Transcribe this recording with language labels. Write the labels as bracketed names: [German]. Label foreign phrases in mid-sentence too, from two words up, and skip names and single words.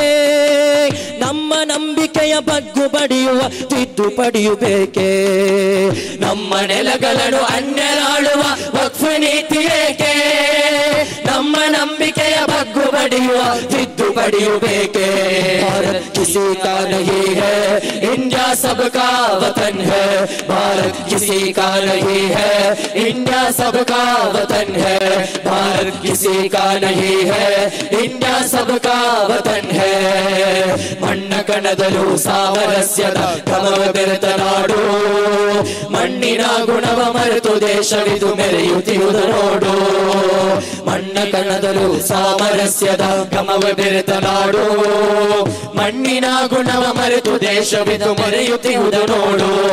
[Kannada] ನಮ್ಮ ನಂಬಿಕೆಯ ಬಗ್ಗು ಬಡಿಯುವ ತಿದ್ದುಪಡಿಯು ಬೇಕೆ? ನಮ್ಮ ನೆಲಗಳನ್ನು ಅನ್ಯರಾಳುವ ವಕ್ಫ್ ನೀತಿ ಏಕೆ? ನಮ್ಮ ನಂಬಿಕೆಯ ಬಗ್ಗು ಬಡಿಯುವ ತಿದ್ದುಪಡಿಯು ಬೇಕೆ? [Hindi] भारत किसी का नहीं है, इंडिया सबका वतन है. भारत किसी का नहीं है, इंडिया सबका वतन है. भारत किसी का नहीं है, इंडिया सबका वतन है. [Kannada] ಮಣ್ಣ ಕಣದಲ್ಲೂ ಸಾಮರಸ್ಯದ ಘಮವ ಬೆರೆತ ನಾಡು ಮಣ್ಣಿನ ಗುಣವ ಮರೆತು ದೇಶವಿದು ಮೆರೆಯುತ್ತಿರುವುದ ನೋಡು. ಮಣ್ಣ ಕಣದಲ್ಲೂ ಸಾಮರಸ್ಯದ ಘಮವ ಬೆರೆತ ನಾಡು ಮಣ್ಣಿನ ಗುಣವ ಮರೆತು ದೇಶವಿದು ಮೆರೆಯುತ್ತಿರುವುದ ನೋಡು.